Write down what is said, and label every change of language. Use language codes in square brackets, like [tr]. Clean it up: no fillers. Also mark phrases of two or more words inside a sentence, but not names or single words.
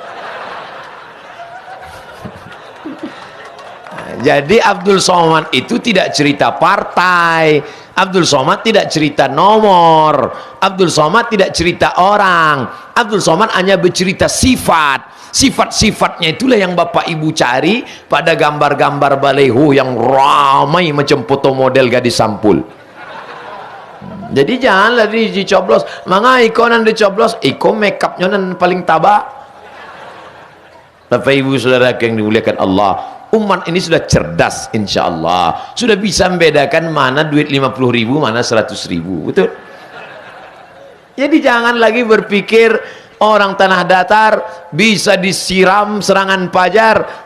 [id] Jadi Abdul Somad itu tidak cerita partai, Abdul Somad tidak cerita nomor, Abdul Somad tidak cerita orang, Abdul Somad hanya bercerita sifat. Sifat-sifatnya itulah yang Bapak Ibu cari pada gambar-gambar baleho yang ramai macam foto model gadis sampul. Jadi janganlah dicoblos. [min] Manga ikonan dicoblos, iko makeupnya nan paling tabak. [id] Bapak Ibu Saudara yang dimuliakan Allah, umat ini sudah cerdas [ar] insya Allah, [id] sudah bisa membedakan mana duit 50.000 mana 100.000. Betul? Jadi jangan lagi berpikir orang tanah datar bisa disiram serangan pajar.